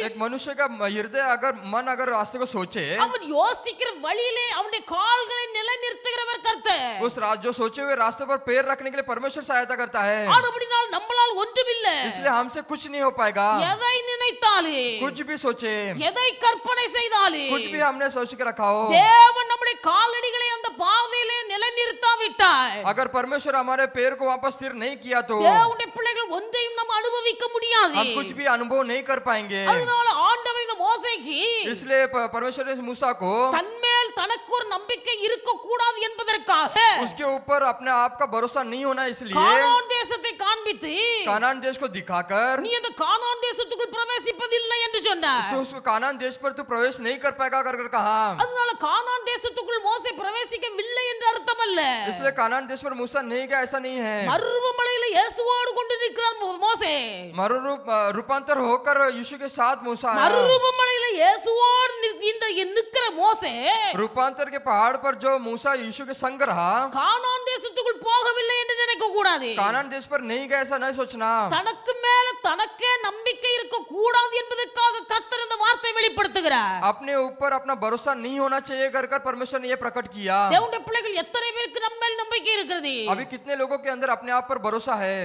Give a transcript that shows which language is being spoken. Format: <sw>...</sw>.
<hi>एक मनुष्य का हृदय अगर मन अगर रास्ते को सोचे</hi> <ta>அவன் யோசிக்கிற வழியிலே அவனுடைய கால்களை நிலைநிறுத்துகிறவர் கர்த்தர்.</ta> <hi>जो सोचे हुए रास्ते पर पैर रखने के लिए परमेश्वर सहायता करता है।</hi> <ta>ஆனபடியால் நம்மளால் ஒன்றுமில்லை.</ta> <hi>इसलिए हमसे कुछ नहीं हो पाएगा।</hi> <ta>எதை நினைத்தாலும்</ta> <hi>कुछ भी सोचे</hi> <ta>எதை கற்பனை செய்தாலும்</ta> <hi>कुछ भी हमने सोच के रखा हो,</hi> <ta>தேவன் நம்முடைய காலடிகளை அந்த பாதையிலே நிலைநிறுத்தாவிட்டால்</ta> <hi>अगर परमेश्वर हमारे पैर को वापस स्थिर नहीं किया तो</hi> <ta>தேவனுடைய பிள்ளைகள் ஒன்றையும் நம்ம அனுபவிக்க முடியாது.</ta> <hi>हम कुछ भी अनुभव नहीं कर पाएंगे।</hi> <ta>அதனால ஆண்டவர் இந்த மோசேக்கு</ta> <hi>इसलिए परमेश्वर ने मूसा को</hi> <ta>தன்மேல் தனக்கு ஒரு நம்பிக்கை இருக்க கூடாது என்பதற்காக</ta> <hi>उसके ऊपर अपने आप का भरोसा नहीं होना इसलिए</hi> <ta>கானான் தேசத்தை காண்பித்து</ta> <hi>कानान देश को दिखाकर</hi> <ta>நீ அந்த கானான் தேசத்துக்குள் பிரவேசிப்பதில்லை என்று சொன்னார்.</ta> <hi>तो उसको कानान देश पर तू प्रवेश नहीं कर पाएगा कर कहा।</hi> <ta>அதனால கானான் தேசத்துக்குள் மோசே பிரவேசிக்கவில்லை என்று அர்த்தம் அல்ல.</ta> <hi>इसलिए कानान देश पर मूसा नहीं गया ऐसा नहीं है।</hi> <ta>மறுமலையில இயேசுவோடு கொண்டு நிற்கிறார் மோசே.</ta> <hi>रूपांतर होकर यीशु के साथ मूसा आया।</hi> <ta>மறுமலையில இயேசுவோடு நிற்கிற மோசே</ta> <hi>रूपांतर के पहाड़ पर जो मूसा यीशु के संग रहा</hi> <ta>கானான் தேசத்துக்குள் போகவில்லை என்று நினைக்க கூடாது.</ta> <hi>कानान देश पर नहीं गया ऐसा नहीं सोचना।</hi> <ta>தனக்கு மேல தனக்கே நம்பிக்கை இருக்க கூடாது என்பதற்காக கர்த்தர் இந்த வார்த்தை வெளிப்படுத்துகிறார்.</ta> <hi>अपने ऊपर अपना भरोसा नहीं होना चाहिए कर परमेश्वर ने ये प्रकट किया।</hi> <ta>தேவனுடைய பிள்ளைகள் எத்தனை பேருக்கு நம்ம மேல் நம்பிக்கை இருக்கிறது?</ta> <hi>अभी कितने लोगों के अंदर अपने आप पर भरोसा है?</hi>